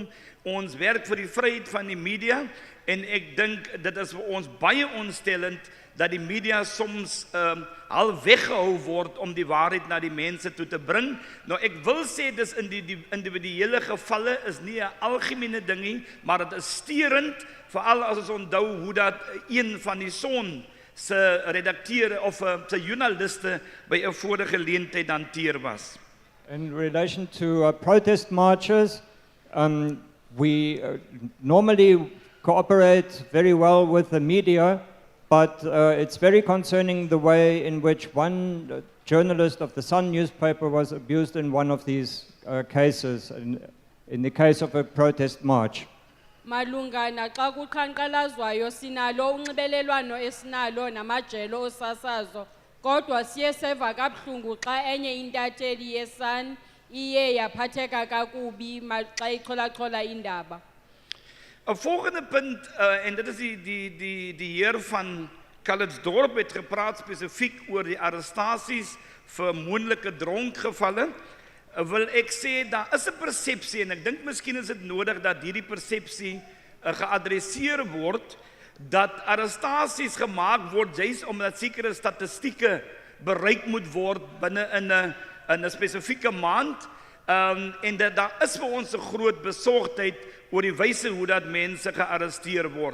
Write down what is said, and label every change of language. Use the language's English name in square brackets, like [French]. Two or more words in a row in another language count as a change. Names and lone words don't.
[Afrikaans] Ons werk vir die vryheid van die media en ek dink dit is vir ons baie ontstellend dat die media soms al weggehou word om die waarheid na die mense toe te bring. Nou ek wil sê dis in die individuele gevalle is nie 'n algemene ding nie, maar dit is steurend, veral as ons onthou hoe dat een van die son se redakteure of se joernaliste by 'n vorige geleentheid hanteer was. [English] In relation to protest marches, we normally cooperate very well with the media, but it's very concerning the way in which one journalist of the Sun newspaper was abused in one of these cases, in the case of a protest march. [Xhosa] Malunga naxa kuqhankqalazwayo sinalo unxibelelwano esinalo namajelo osasazo, kodwa siye seva kabuhlungu xa enye intatheli yeSun iye yaphatheka kakubi xa ixholaxhola indaba. [Afrikaans] 'n Volgende punt, en dit is die heer van Calitzdorp het gepraat spesifiek oor die arrestasies vir moontlike dronkgevalle. Wil ek sê, daar is 'n persepsie, en ek dink miskien is dit nodig dat hierdie persepsie geadresseer word, dat arrestasies gemaak word juis omdat sekere statistieke bereik moet word binne in 'n spesifieke maand, en dat daar is vir ons 'n groot besorgdheid oor die wyse hoe dat mense gearresteer word.